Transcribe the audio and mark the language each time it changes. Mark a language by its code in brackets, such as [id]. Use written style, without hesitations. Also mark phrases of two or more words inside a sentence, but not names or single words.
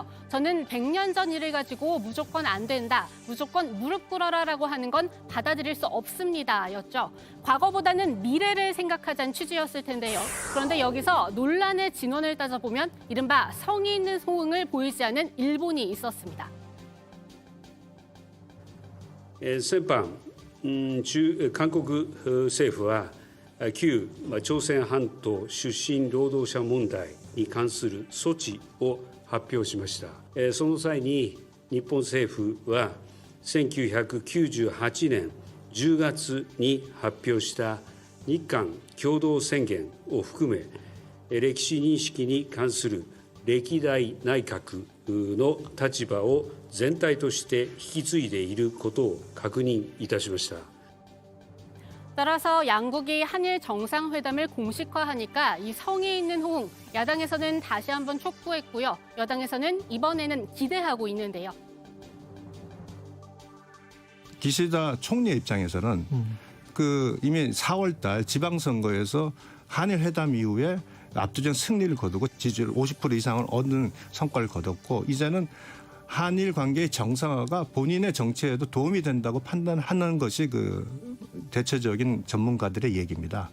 [ko] 저는 100년 전 일을 가지고 무조건 안 된다, 무조건 무릎 꿇어라라고 하는 건 받아들일 수 없습니다 였죠. 과거보다는 미래를 생각하자는 취지였을 텐데요. 그런데 여기서 논란의 진원을 따져보면 이른바 성의 있는 호응을 보이지 않은 일본이 있었습니다. [ja] 韓国政府は旧朝鮮半島出身労働者問題に関する措置を発表しました。その際に日本政府は1998年10月に発表した日韓共同宣言を含め歴史認識に関する歴代内閣の立場を全体として引き継いでいることを確認いたしました。 [ko] 따라서 양국이 한일 정상회담을 공식화하니까 이 성의 있는 호응, 야당에서는 다시 한번 촉구했고요. 여당에서는 이번에는 기대하고 있는데요. 기시다 총리 입장에서는 그 이미 4월달 지방선거에서 한일 회담 이후에 압도적 승리를 거두고 지지율 50% 이상을 얻는 성과를 거뒀고 이제는 한일 관계의 정상화가 본인의 정치에도 도움이 된다고 판단하는 것이 그 대체적인 전문가들의 얘기입니다.